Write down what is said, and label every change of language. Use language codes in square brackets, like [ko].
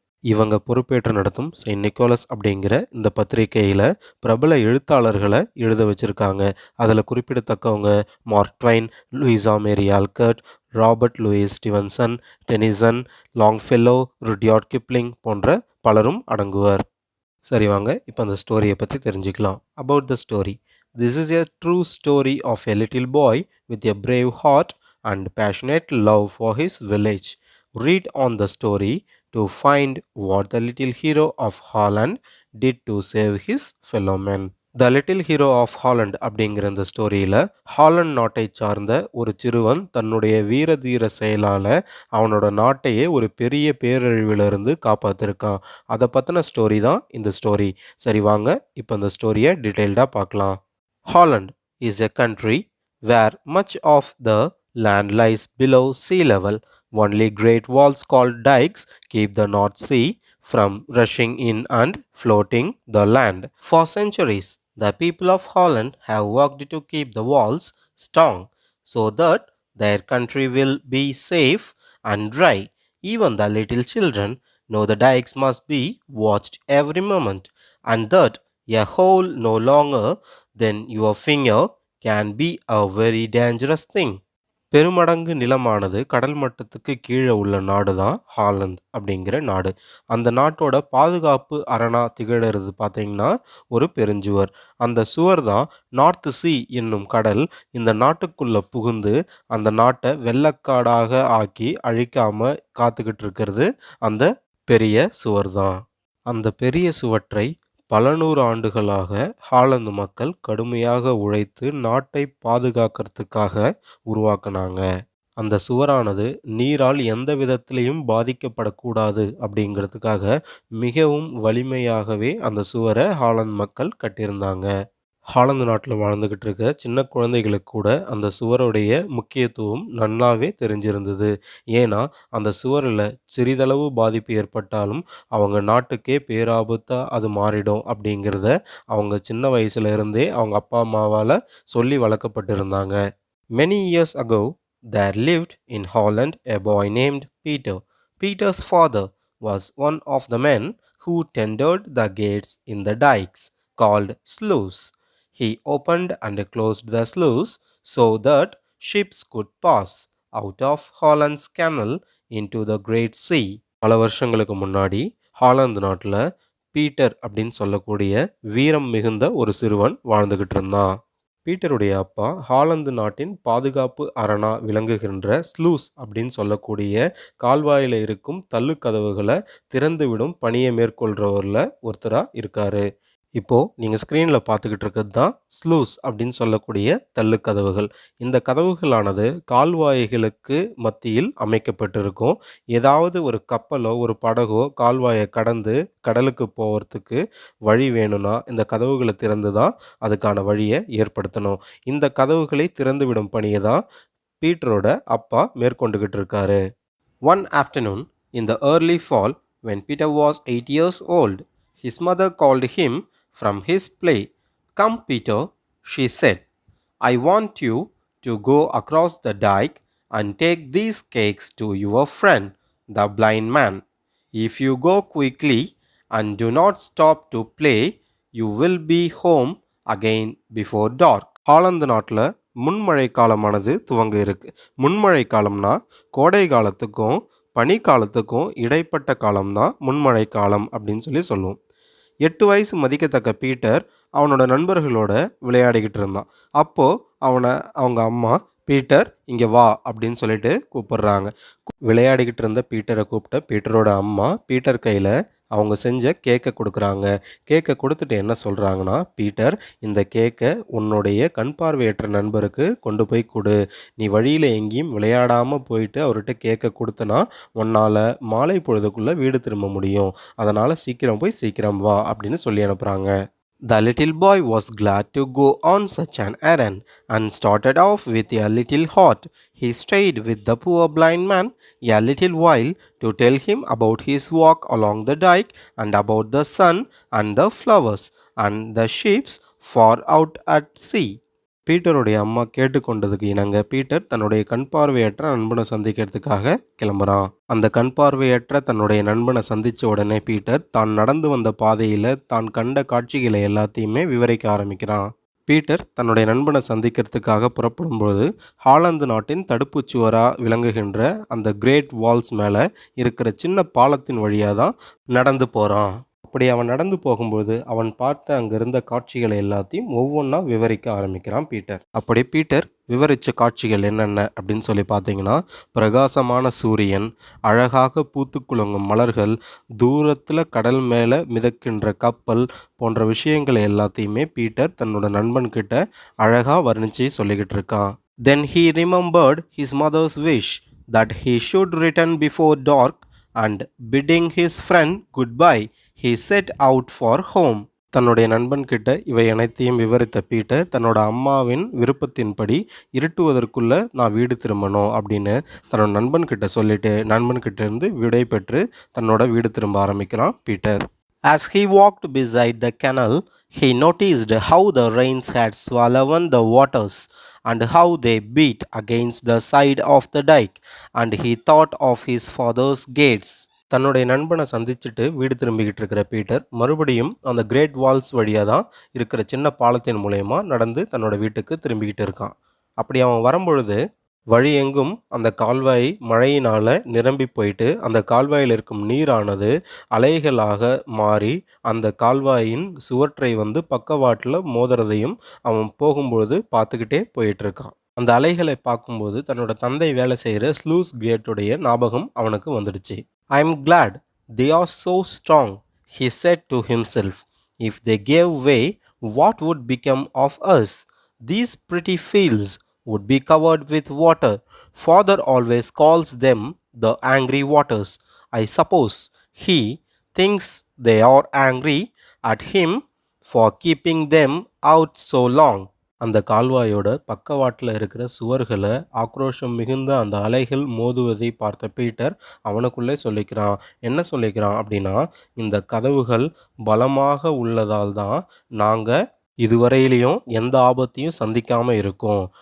[ta] இவங்க பொறுப்பேற்று நடத்தும் செயின்ட் நிக்கோலஸ் அப்படிங்கிற இந்த பத்திரிகையில் பிரபல எழுத்தாளர்களை எழுத வச்சுருக்காங்க. அதில் குறிப்பிடத்தக்கவங்க மார்க் ட்வைன், லூயிசா மேரி Olcott, Robert Lewis Stevenson, Denison, லாங்ஃபெல்லோ, Rudyard Kipling போன்ற பலரும் அடங்குவர். சரி வாங்க இப்போ அந்த ஸ்டோரியை பற்றி தெரிஞ்சுக்கலாம். [en] About the story. This is a true story of a little boy with a brave heart and passionate love for his village. Read on the story to find what the little hero of Holland did to save his fellow men. [ta] The little hero of Haaland அப்படிங்கிற இந்த ஸ்டோரியில் Haaland நாட்டை சார்ந்த ஒரு சிறுவன் தன்னுடைய வீர தீர செயலால் அவனோட நாட்டையே ஒரு பெரிய பேரழிவிலிருந்து காப்பாற்றிருக்கான். அதை பற்றின ஸ்டோரி தான் இந்த ஸ்டோரி. சரி வாங்க இப்போ இந்த ஸ்டோரியை டீட்டெயில்டாக பார்க்கலாம். [en] Holland is a country where much of the land lies below sea level. Only great walls called dikes keep the North Sea from rushing in and floating the land. For centuries, the people of Holland have worked to keep the walls strong so that their country will be safe and dry. Even the little children know the dikes must be watched every moment, and that a hole no longer than your finger can be a very dangerous thing. [ta] பெருமடங்கு நிலமானது கடல் மட்டத்துக்கு கீழே உள்ள நாடு தான் Holland அப்படிங்கிற நாடு. அந்த நாட்டோட பாதுகாப்பு அரணா திகழறது பார்த்தீங்கன்னா ஒரு பெருஞ்சுவர். அந்த சுவர் தான் நார்த் சீ என்னும் கடல் இந்த நாட்டுக்குள்ளே புகுந்து அந்த நாட்டை வெள்ளக்காடாக ஆக்கி அழிக்காம காத்துக்கிட்டு இருக்கிறது அந்த பெரிய சுவர் தான். அந்த பெரிய சுவற்றை பல நூறு ஆண்டுகளாக ஹாலந்து மக்கள் கடுமையாக உழைத்து நாட்டை பாதுகாக்கிறதுக்காக உருவாக்குனாங்க. அந்த சுவரானது நீரால் எந்த விதத்திலையும் பாதிக்கப்படக்கூடாது அப்படிங்கிறதுக்காக மிகவும் வலிமையாகவே அந்த சுவரை ஹாலந்து மக்கள் கட்டியிருந்தாங்க. ஹாலந்து நாட்டில் வாழ்ந்துக்கிட்டு இருக்க சின்ன குழந்தைகளுக்கு கூட அந்த சுவருடைய முக்கியத்துவம் நல்லாவே தெரிஞ்சிருந்தது. ஏன்னா அந்த சுவரில் சிறிதளவு பாதிப்பு ஏற்பட்டாலும் அவங்க நாட்டுக்கே பேராபத்தாக அது மாறிடும் அப்படிங்கிறத அவங்க சின்ன வயசுல இருந்தே அவங்க அப்பா அம்மாவால் சொல்லி வளர்க்கப்பட்டிருந்தாங்க. [en] Many years ago, there lived in Holland a boy named Peter. Peter's father was one of the men who tended the gates in the dikes called sluice. He opened and closed the sluice so that ships could pass out of Holland's canal into the Great Sea. [ta] பல வருஷங்களுக்கு முன்னாடி Holland நாட்டில் Peter அப்படின்னு சொல்லக்கூடிய வீரம் மிகுந்த ஒரு சிறுவன் வாழ்ந்துக்கிட்டு இருந்தான். பீட்டருடைய அப்பா ஹாலந்து நாட்டின் பாதுகாப்பு அரணா விளங்குகின்ற ஸ்லூஸ் அப்படின்னு சொல்லக்கூடிய கால்வாயில் இருக்கும் தள்ளு கதவுகளை திறந்துவிடும் பணியை மேற்கொள்கிறவரில் ஒருத்தராக இருக்காரு. இப்போ நீங்க ஸ்க்ரீன்ல பார்த்துக்கிட்டு இருக்கிறது தான் ஸ்லூஸ் அப்படின்னு சொல்லக்கூடிய தள்ளுக் கதவுகள். இந்த கதவுகளானது கால்வாய்களுக்கு மத்தியில் அமைக்கப்பட்டிருக்கும். ஏதாவது ஒரு கப்பலோ, ஒரு படகோ கால்வாய கடந்து கடலுக்கு போவறதுக்கு வழி வேணும்னா, இந்த கதவுகள திறந்து தான் அதுக்கான வழிய ஏற்படுத்தணும். இந்த கதவுகளை திறந்துவிடும் பணிய தான் பீட்டரோட அப்பா மேற்கொண்டுகிட்டு இருக்காரு. [en] One afternoon, in the early fall, when Peter was 8 years old, his mother called him from his play. Come, Peter, she said, I want you to go across the dike and take these cakes to your friend, the blind man. If you go quickly and do not stop to play, you will be home again before dark. [ta] Holland நாட்டில் முன்மழை காலமானது துவங்க இருக்கு. முன்மழை காலம்னா கோடை காலத்துக்கும் பனி காலத்துக்கும் இடைப்பட்ட காலம் தான் முன்மழை காலம் அப்படின்னு சொல்லுவோம். 8 வயசு மதிக்கத்தக்க பீட்டர் அவனோட நண்பர்களோட விளையாடிக்கிட்டு இருந்தான். அப்போ அவங்க அம்மா பீட்டர் இங்கே வா அப்படின்னு சொல்லிட்டு கூப்பிடுறாங்க. விளையாடிக்கிட்டு இருந்த பீட்டரை கூப்பிட்ட பீட்டரோட அம்மா பீட்டர் கையில் அவங்க செஞ்ச கேக்கை கொடுக்குறாங்க. கேக்கை கொடுத்துட்டு என்ன சொல்கிறாங்கன்னா, பீட்டர் இந்த கேக்கை உன்னுடைய கண் பார்வையற்ற நண்பருக்கு கொண்டு போய் கொடு. நீ வழியில் எங்கேயும் விளையாடாமல் போயிட்டு அவர்கிட்ட கேக்கை கொடுத்தனா உன்னால் மாலை பொழுதுக்குள்ளே வீடு திரும்ப முடியும். அதனால் சீக்கிரம் போய் சீக்கிரம் வா அப்படின்னு சொல்லி அனுப்புகிறாங்க. [en] The little boy was glad to go on such an errand and started off with a little heart. He stayed with the poor blind man a little while to tell him about his walk along the dike and about the sun and the flowers and the ships far out at sea. [ta] பீட்டருடைய அம்மா கேட்டுக்கொண்டதுக்கு இணங்க Peter தன்னுடைய கண் பார்வையற்ற நண்பனை சந்திக்கிறதுக்காக கிளம்புறான். அந்த கண் பார்வையற்ற தன்னுடைய நண்பனை சந்திச்ச உடனே பீட்டர் தான் நடந்து வந்த பாதையில தான் கண்ட காட்சிகளை எல்லாத்தையுமே விவரிக்க ஆரம்பிக்கிறான். பீட்டர் தன்னுடைய நண்பனை சந்திக்கிறதுக்காக புறப்படும்போது ஹாலந்து நாட்டின் தடுப்புச் சுவரா விளங்குகின்ற அந்த கிரேட் வால்ஸ் மேலே இருக்கிற சின்ன பாலத்தின் வழியாக தான் நடந்து போகிறான். அப்படி அவன் நடந்து போகும்போது அவன் பார்த்த அங்கிருந்த காட்சிகளை எல்லாத்தையும் ஒவ்வொன்றா விவரிக்க ஆரம்பிக்கிறான் பீட்டர். அப்படி பீட்டர் விவரித்த காட்சிகள் என்னென்ன அப்படின்னு சொல்லி பார்த்தீங்கன்னா, பிரகாசமான சூரியன், அழகாக பூத்து குலுங்கும் மலர்கள், தூரத்தில் கடல் மேலே மிதக்கின்ற கப்பல் போன்ற விஷயங்களை எல்லாத்தையுமே பீட்டர் தன்னோட நண்பன்கிட்ட அழகாக வர்ணித்து சொல்லிக்கிட்டு இருக்கான். [en] Then he remembered his mother's wish that he should return before dark and bidding his friend goodbye, he set out for home. [ta] தன்னுடைய நண்பன்கிட்ட இவை அனைத்தையும் விவரித்த பீட்டர் தன்னோட அம்மாவின் விருப்பத்தின்படி இருட்டுவதற்குள்ள நான் வீடு திரும்பணும் அப்படின்னு தன்னோட நண்பன்கிட்ட சொல்லிட்டு நண்பன்கிட்ட இருந்து விடை பெற்று தன்னோட வீடு திரும்ப ஆரம்பிக்கிறான் Peter. [en] As he walked beside the canal, he noticed how the rains had swollen the waters and how they beat against the side of the dike, and he thought of his father's gates. [ta] தன்னுடைய நண்பனை சந்திச்சுட்டு வீடு திரும்பிக்கிட்டு இருக்கிற Peter மறுபடியும் அந்த great Waals வழியாக தான் இருக்கிற சின்ன பாலத்தின் மூலயமா நடந்து தன்னோட வீட்டுக்கு திரும்பிக்கிட்டு இருக்கான். அப்படி அவன் வரும்பொழுது வழி எங்கும் அந்த கால்வாய் மழையினால் நிரம்பி போயிட்டு அந்த கால்வாயில் இருக்கும் நீரானது அலைகளாக மாறி அந்த கால்வாயின் சுவற்றை பக்கவாட்டில் மோதுறதையும் அவன் போகும்பொழுது பார்த்துக்கிட்டே போயிட்டுருக்கான். அந்த அலைகளை பார்க்கும்போது தன்னோட தந்தை வேலை செய்கிற ஸ்லூஸ் கேட்டுடைய ஞாபகம் அவனுக்கு வந்துடுச்சு. [en] I am glad they are so strong, he said to himself. If they gave way, what would become of us? These pretty fields would be covered with water. Father always calls them the angry waters. I suppose he thinks they are angry at him for keeping them out so long. [ta] அந்த கால்வாயோட பக்கவாட்டில் இருக்கிற சுவர்களை ஆக்ரோஷம் மிகுந்த அந்த அலைகள் மோதுவதை பார்த்த Peter அவனுக்குள்ளே சொல்லிக்கிறான். என்ன சொல்லிக்கிறான் அப்படின்னா, இந்த கதவுகள் பலமாக உள்ளதால் தான் நாங்கள் இதுவரையிலையும் எந்த ஆபத்தையும் சந்திக்காமல் இருக்கோம்.